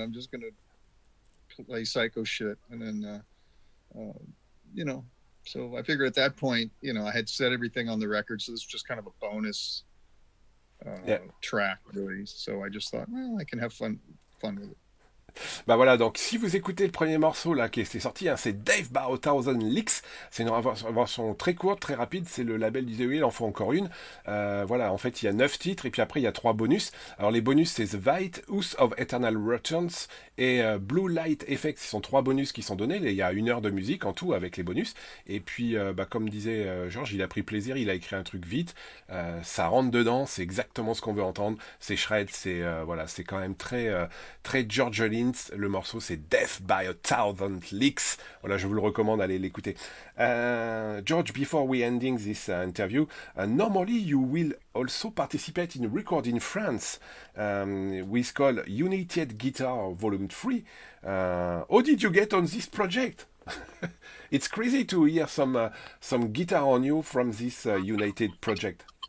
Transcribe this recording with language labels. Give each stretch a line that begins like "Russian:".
English: I'm just gonna play psycho shit, and then So I figured at that point, I had set everything on the record, so this was just kind of a bonus track, really. So I just thought, well, I can have fun with it.
French: Bah voilà, donc si vous écoutez le premier morceau là qui est sorti, hein, c'est Dave by a Thousand Licks. C'est une version très courte, très rapide. C'est le label disait oui, il en faut encore une. Voilà, en fait il y a 9 titres et puis après il y a 3 bonus. Alors les bonus c'est The White, Oath of Eternal Returns et Blue Light Effects. Ce sont 3 bonus qui sont donnés. Il y a 1 heure de musique en tout avec les bonus. Et puis bah, comme disait Georges, il a pris plaisir, il a écrit un truc vite. Ça rentre dedans, c'est exactement ce qu'on veut entendre. C'est shred, c'est voilà, c'est quand même très George Lynch. Le morceau c'est Death by a Thousand Licks. Voilà, je vous le recommande, allez l'écouter.
English: George, before we ending this interview, normally you will also participate in a record in France with called United Guitar Volume 3. How did you get on this project? It's crazy to hear some guitar on you from this United project.